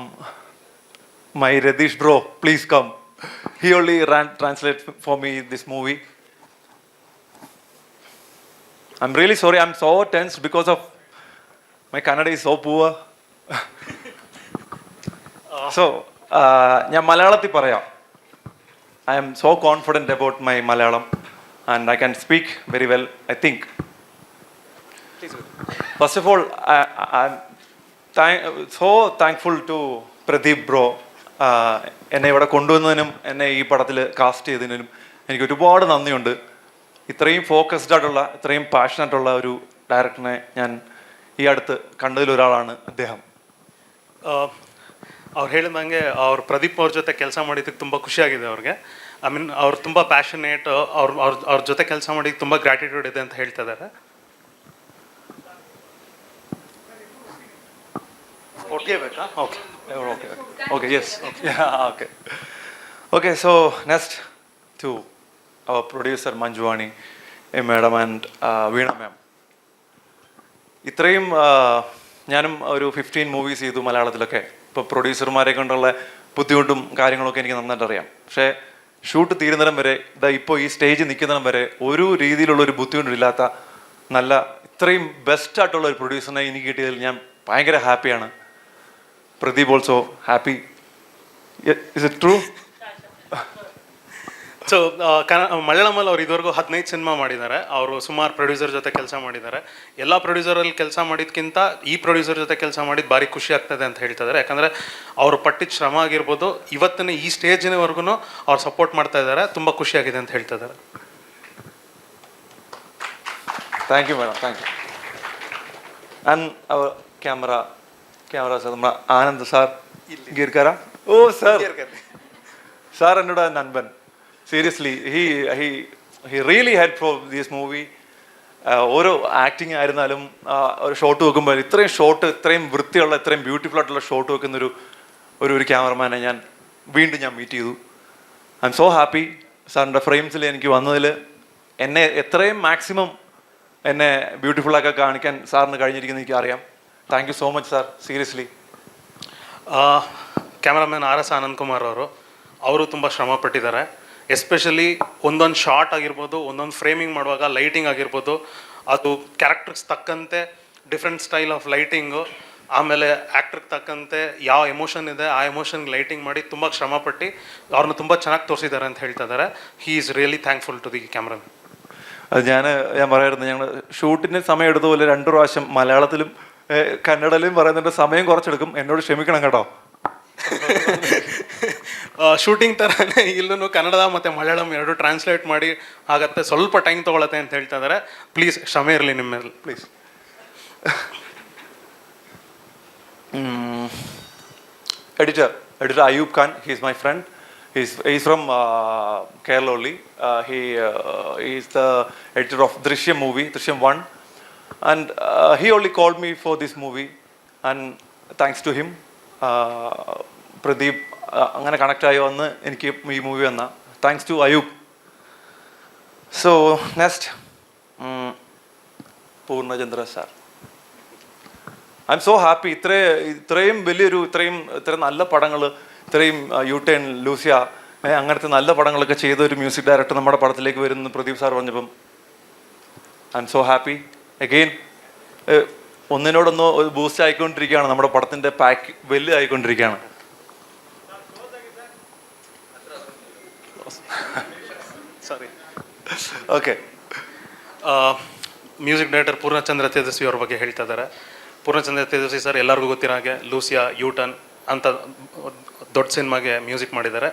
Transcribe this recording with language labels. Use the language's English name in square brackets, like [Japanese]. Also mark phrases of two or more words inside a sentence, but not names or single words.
[English] My Radish bro, please come. He only translate for me this movie. I'm really sorry. I'm so tense because of my Kannada is so poor. So, [Malayalam] ഞാൻ മലയാളത്തിൽ പറയാം. [English] I am so confident about my Malayalam and I can speak very well, I think. First of all, I'm so thankful to Pradeep bro. [Malayalam] എന്നെ ഇവിടെ കൊണ്ടുവന്നതിനും എന്നെ ഈ പടത്തിൽ കാസ്റ്റ് ചെയ്തതിനും എനിക്ക് ഒരുപാട് നന്ദിയുണ്ട്. ഇത്രയും ഫോക്കസ്ഡ് ആയിട്ടുള്ള, ഇത്രയും പാഷനായിട്ടുള്ള ഒരു ഡയറക്ടറിനെ ഞാൻ ಈ അടുത്ത് ಕಂಡದಿಲೊರಾಳಾണ് അദ്ദേഹം. [Kannada] ಅವ್ರು ಹೇಳಿದಂಗೆ ಅವ್ರು ಪ್ರದೀಪ್ ಅವ್ರ ಜೊತೆ ಕೆಲಸ ಮಾಡಿದ್ದಕ್ಕೆ ತುಂಬ ಖುಷಿಯಾಗಿದೆ ಅವ್ರಿಗೆ. [English] I mean [Kannada] ಅವ್ರು ತುಂಬ ಪ್ಯಾಷನೇಟ್, ಅವ್ರ ಜೊತೆ ಕೆಲಸ ಮಾಡಿದ್ದಕ್ಕೆ ತುಂಬ ಗ್ರ್ಯಾಟಿಟ್ಯೂಡ್ ಇದೆ ಅಂತ ಹೇಳ್ತಾ ಇದ್ದಾರೆ. ಓಕೆ ಬೇಕಾ? [English] okay okay okay yes okay okay. so next to our producer Manjuvani madam and വീണ മാം. [Malayalam] ഇത്രയും ഞാനും ഒരു 15 മൂവീസ് ചെയ്തു മലയാളത്തിലൊക്കെ. ഇപ്പോൾ പ്രൊഡ്യൂസർമാരെ കൊണ്ടുള്ള ബുദ്ധിമുട്ടും കാര്യങ്ങളൊക്കെ എനിക്ക് നന്നായിട്ട് അറിയാം. പക്ഷേ ഷൂട്ട് തീരുന്നിടം വരെ ഇപ്പോൾ ഈ സ്റ്റേജിൽ നിൽക്കുന്നിടം വരെ ഒരു രീതിയിലുള്ളൊരു ബുദ്ധിമുട്ടില്ലാത്ത നല്ല ഇത്രയും ബെസ്റ്റായിട്ടുള്ള ഒരു പ്രൊഡ്യൂസറിനെ എനിക്ക് കിട്ടിയതിൽ ഞാൻ ഭയങ്കര ഹാപ്പിയാണ്. [English] Pradeep also happy. Is it true? [Kannada] ಸೊ ಮಲಯಾಳಮಲ್ಲಿ ಅವ್ರು ಇದುವರೆಗೂ 15 ಸಿನಿಮಾ ಮಾಡಿದ್ದಾರೆ. ಅವರು ಸುಮಾರು ಪ್ರೊಡ್ಯೂಸರ್ ಜೊತೆ ಕೆಲಸ ಮಾಡಿದ್ದಾರೆ. ಎಲ್ಲ ಪ್ರೊಡ್ಯೂಸರಲ್ಲಿ ಕೆಲಸ ಮಾಡಿದ್ಕಿಂತ ಈ ಪ್ರೊಡ್ಯೂಸರ್ ಜೊತೆ ಕೆಲಸ ಮಾಡಿದ್ದು ಭಾರಿ ಖುಷಿ ಆಗ್ತದೆ ಅಂತ ಹೇಳ್ತಿದ್ದಾರೆ. ಯಾಕಂದರೆ ಅವರು ಪಟ್ಟಿದ ಶ್ರಮ ಆಗಿರ್ಬೋದು, ಇವತ್ತಿನ ಈ ಸ್ಟೇಜಿನವರೆಗೂ ಅವ್ರು ಸಪೋರ್ಟ್ ಮಾಡ್ತಾ ಇದ್ದಾರೆ. ತುಂಬ ಖುಷಿಯಾಗಿದೆ ಅಂತ ಹೇಳ್ತಿದ್ದಾರೆ. [English] Thank you madam, thank you. and our camera sir ನಮ್ಮ ಆನಂದ್ സാർ ഗീർക്കാരാ? [Malayalam] ഓ സാർ എന്നോട് നൻപൻ. [English] സീരിയസ്ലി he really helped for this movie. [Malayalam] ഓരോ ആക്ടിങ് ആയിരുന്നാലും ഒരു ഷോട്ട് വെക്കുമ്പോൾ ഇത്രയും വൃത്തിയുള്ള, ഇത്രയും ബ്യൂട്ടിഫുൾ ആയിട്ടുള്ള ഷോട്ട് വെക്കുന്നൊരു ഒരു ക്യാമറമാനെ ഞാൻ വീണ്ടും മീറ്റ് ചെയ്തു. [English] I am so happy. [Malayalam] സാറിൻ്റെ ഫ്രെയിംസിൽ എനിക്ക് വന്നതിൽ എന്നെ എത്രയും മാക്സിമം എന്നെ ബ്യൂട്ടിഫുള്ളാക്കി കാണിക്കാൻ സാറിന് കഴിഞ്ഞിരിക്കുന്നത് എനിക്കറിയാം. [English] Thank you so much sir, seriously. [Kannada] ಕ್ಯಾಮ್ರಾಮನ್ RS ಆನಂದ್ ಕುಮಾರ್ ಅವರು ತುಂಬ ಶ್ರಮ ಪಟ್ಟಿದ್ದಾರೆ. ಎಸ್ಪೆಷಲಿ ಒಂದೊಂದು ಶಾರ್ಟ್ ಆಗಿರ್ಬೋದು, ಒಂದೊಂದು ಫ್ರೇಮಿಂಗ್ ಮಾಡುವಾಗ ಲೈಟಿಂಗ್ ಆಗಿರ್ಬೋದು, ಅದು ಕ್ಯಾರೆಕ್ಟರ್ಸ್ ತಕ್ಕಂತೆ [English] different style of lighting, [Kannada] ಆಮೇಲೆ ಆ್ಯಕ್ಟ್ರಿಗೆ ತಕ್ಕಂತೆ ಯಾವ ಎಮೋಷನ್ ಇದೆ ആ ಎಮೋಷನ್ಗೆ ಲೈಟಿಂಗ್ ಮಾಡಿ ತುಂಬ ಶ್ರಮಪಟ್ಟು ಅವ್ರನ್ನ ತುಂಬ ಚೆನ್ನಾಗಿ ತೋರಿಸಿದ್ದಾರೆ ಅಂತ ಹೇಳ್ತಾ ಇದ್ದಾರೆ. [English] He is really thankful to the camera. [Malayalam] അത് ഞാൻ പറയായിരുന്നു, ഞങ്ങൾ ഷൂട്ടിന് സമയം എടുത്ത പോലെ 2 പ്രാവശ്യം മലയാളത്തിലും കന്നഡയിലും പറയുന്നുണ്ട്. സമയം കുറച്ചെടുക്കും, എന്നോട് ക്ഷമിക്കണം കേട്ടോ. [Kannada] ಶೂಟಿಂಗ್ ಥರನೇ ಇಲ್ಲೂ ಕನ್ನಡ ಮತ್ತು ಮಲಯಾಳಂ ಎರಡು ಟ್ರಾನ್ಸ್ಲೇಟ್ ಮಾಡಿ ಆಗತ್ತೆ, ಸ್ವಲ್ಪ ಟೈಮ್ ತೊಗೊಳತ್ತೆ ಅಂತ ಹೇಳ್ತಾ ಇದ್ದಾರೆ. ಪ್ಲೀಸ್ ಕ್ಷಮೆ ಇರಲಿ ನಿಮ್ಮ ಮೇಲೆ, ಪ್ಲೀಸ್. [English] Editor Ayub Khan, he's my friend. He's from Kerala only. He is the editor of Drishyam movie, Drishyam 1, and he only called me for this movie, and thanks to him, Pradeep [Malayalam] അങ്ങനെ കണക്ട് ആയി വന്ന് എനിക്ക് ഈ മൂവി വന്ന [English] thanks to Ayub. So next Poornachandra sir. I am so happy. [Malayalam] ഇത്രയും വലിയൊരു ഇത്രയും നല്ല പടങ്ങൾ, ഇത്രയും യൂട്ടേൺ, ലൂസിയ, അങ്ങനത്തെ നല്ല പടങ്ങളൊക്കെ ചെയ്ത ഒരു മ്യൂസിക് ഡയറക്ടർ നമ്മുടെ പടത്തിലേക്ക് വരുന്നു പ്രദീപ് സാർ പറഞ്ഞപ്പം [English] I am so happy. [Malayalam] അഗെയിൻ ഒന്നിനോടൊന്ന് ബൂസ്റ്റ് ആയിക്കൊണ്ടിരിക്കുകയാണ്, നമ്മുടെ പടത്തിൻ്റെ പാക്ക് വലുതായിക്കൊണ്ടിരിക്കുകയാണ്. [Kannada] ಸಾರಿ. ಓಕೆ. ಮ್ಯೂಸಿಕ್ ಡೈರೆಕ್ಟರ್ ಪೂರ್ಣಚಂದ್ರ ತೇಜಸ್ವಿ ಅವ್ರ ಬಗ್ಗೆ ಹೇಳ್ತಾ ಇದ್ದಾರೆ. ಪೂರ್ಣಚಂದ್ರ ತೇಜಸ್ವಿ ಸರ್ ಎಲ್ಲರಿಗೂ ಗೊತ್ತಿರೋ ಹಾಗೆ ಲೂಸಿಯಾ, ಯೂಟರ್ನ್ ಅಂತ ದೊಡ್ಡ ಸಿನಿಮಾಗೆ ಮ್ಯೂಸಿಕ್ ಮಾಡಿದ್ದಾರೆ.